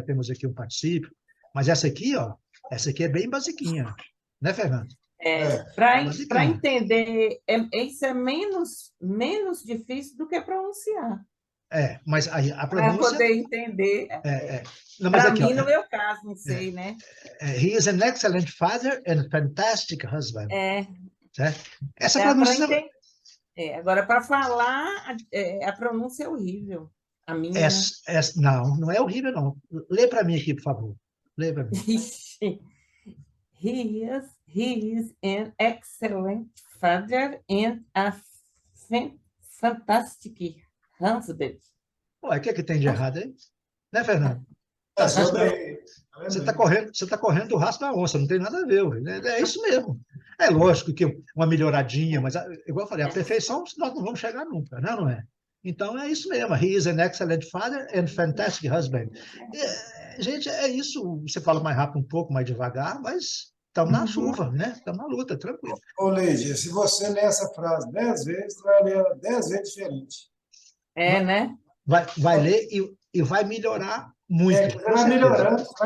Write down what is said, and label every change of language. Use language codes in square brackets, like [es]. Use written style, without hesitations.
[pt] Temos aqui um particípio. Mas essa aqui, ó, essa aqui é bem basiquinha. Né, Fernando? Para entender, isso é menos difícil do que pronunciar. Mas a Para pronúncia... poder entender. Para mim, no meu caso, não sei, né? [en] He is an excellent father and fantastic husband. [pt] Certo? Essa pronúncia... Agora, para falar, a pronúncia é horrível. A minha... Não é horrível, não. Lê para mim aqui, por favor. Lê para mim. [en] He is an excellent father and a fantastic husband. [pt] Ué, o que tem de errado aí? Né, Fernando? Você está correndo do rastro da onça, não tem nada a ver. É isso mesmo. É lógico que uma melhoradinha, mas, igual eu falei, a perfeição nós não vamos chegar nunca, né? Não é? Então, é isso mesmo. [en] He is an excellent father and fantastic husband. [pt] Gente, é isso. Você fala mais rápido um pouco, mais devagar, mas estamos na chuva, né? Estamos na luta, tranquilo. Ô, Lígia, se você ler essa frase 10 vezes, vai ler ela 10 vezes diferente. Né? Vai ler e vai melhorar muito. Vai melhorando.